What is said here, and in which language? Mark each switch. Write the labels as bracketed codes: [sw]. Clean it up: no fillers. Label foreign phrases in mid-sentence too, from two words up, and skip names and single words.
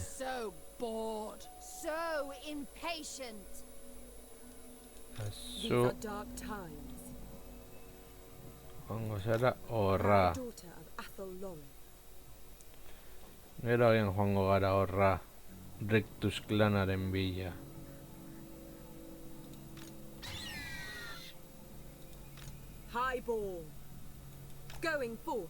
[en] So bored. So impatient. These [eu] Zu, [en] are dark times. [eu] joango zara [en] Proud [eu] horra. [en] daughter of Athel Lauren. [eu] Gero agian joango gara horra. Rictus klanaren bila. [en] Highborn. Going forth.